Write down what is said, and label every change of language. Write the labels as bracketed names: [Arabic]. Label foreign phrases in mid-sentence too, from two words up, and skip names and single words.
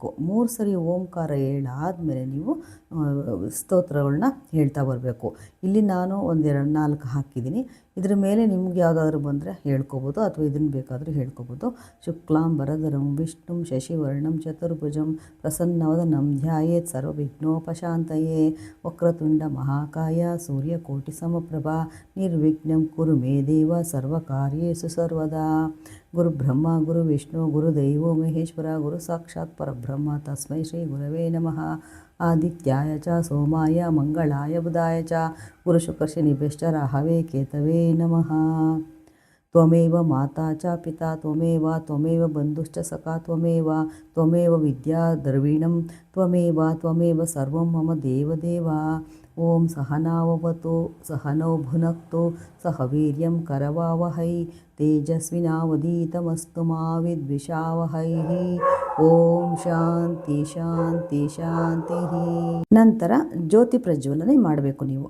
[Kannada] 3 ಸರಿ ಓಂಕಾರ ಹೇಳಾದಮೇಲೆ ನೀವು ಸ್ತೋತ್ರಗಳನ್ನ ಹೇಳ್ತಾ ಬರಬೇಕು. ಇಲ್ಲಿ ನಾನು 1-2-4 ಹಾಕಿದ್ದೀನಿ. ಇದ್ರ ಮೇಲೆ ನಿಮ್ಗೆ ಯಾವುದಾದ್ರೂ ಬಂದರೆ ಹೇಳ್ಕೊಬೋದು, ಅಥವಾ ಇದನ್ನು ಬೇಕಾದರೂ ಹೇಳ್ಕೊಬೋದು. [Sanskrit] ಶುಕ್ಲಾಂಬರಧರಂ ವಿಷ್ಣುಂ ಶಶಿವರ್ಣಂ ಚತುರ್ಭುಜಂ ಪ್ರಸನ್ನವದನಂ ಧ್ಯಾಯೇತ್ ಸರ್ವವಿಘ್ನೋಪಶಾಂತಯೇ ವಕ್ರತುಂಡ ಮಹಾಕಾಯ ಸೂರ್ಯಕೋಟಿ ಸಮಪ್ರಭಾ ನಿರ್ವಿಘ್ನಂ ಕುರು ಮೇ ದೇವ ಸರ್ವಕಾರ್ಯೇಷು ಸರ್ವದಾ. ಗುರು ಬ್ರಹ್ಮ ಗುರು ವಿಷ್ಣು ಗುರುದೈವೋ ಮಹೇಶ್ವರ ಗುರು ಸಾಕ್ಷಾತ್ ಪರಬ್ರಹ್ಮ ತಸ್ಮೈ ಶ್ರೀ ಗುರವೇ ನಮಃ. ಆದಿತ್ಯಾಯ ಚ ಸೋಮಾಯ ಮಂಗಳಾಯ ಬುಧಾಯ ಚ ಗುರು ಶುಕ್ರ ಶನಿಭ್ಯಶ್ಚ ರಾಹವೇ ಕೇತವೇ ನಮಃ. ತ್ವಮೇವ ಮಾತಾ ಚ ಪಿತಾ ತ್ವಮೇವ ಬಂಧುಶ್ಚ ಸಖಾ ತ್ವಮೇವ ವಿದ್ಯಾ ದ್ರವಿಣಂ ತ್ವಮೇವ ಸರ್ವಂ ಮಮ ದೇವದೇವ. ಓಂ ಸಹನಾವವತು ಸಹನೌ ಭುನಕ್ತು ಸಹ ವೀರ್ಯಂ ಕರವಾವಹೈ ತೇಜಸ್ವಿನಾವಧೀತಮಸ್ತು ಮಾ ವಿದ್ವಿಷಾವಹೈ. ಓಂ ಶಾಂತಿ ಶಾಂತಿ ಶಾಂತಿ. [Kannada] ನಂತರ ಜ್ಯೋತಿ ಪ್ರಜ್ವಲನೆ ಮಾಡಬೇಕು ನೀವು.